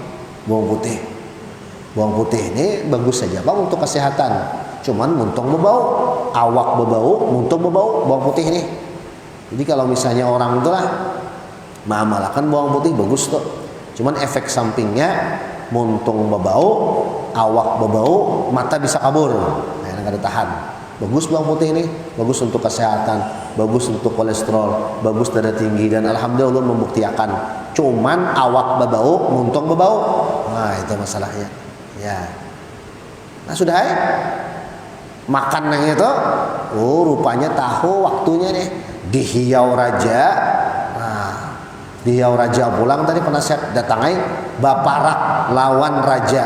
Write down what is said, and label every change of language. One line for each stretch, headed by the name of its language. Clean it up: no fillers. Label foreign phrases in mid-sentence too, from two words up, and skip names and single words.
Banjar: Bawang putih ini bagus saja bang untuk kesehatan. Cuman muntung bebau, awak bebau, muntung bebau bawang putih ini. Jadi kalau misalnya orang itulah mengamalkan bawang putih bagus tuh. Cuman efek sampingnya muntung bebau, awak bebau, mata bisa kabur. Nah, yang ada tahan. Bagus bawang putih ini, bagus untuk kesehatan, bagus untuk kolesterol, bagus darah tinggi, dan alhamdulillah Allah membuktikan. Cuman awak bebau, muntung bebau. Nah, itu masalahnya. Ya. Nah, sudah ya. Makan yang itu, rupanya tahu waktunya nih dihiau raja. Dihiau raja pulang tadi penasehat datangai baparak lawan raja.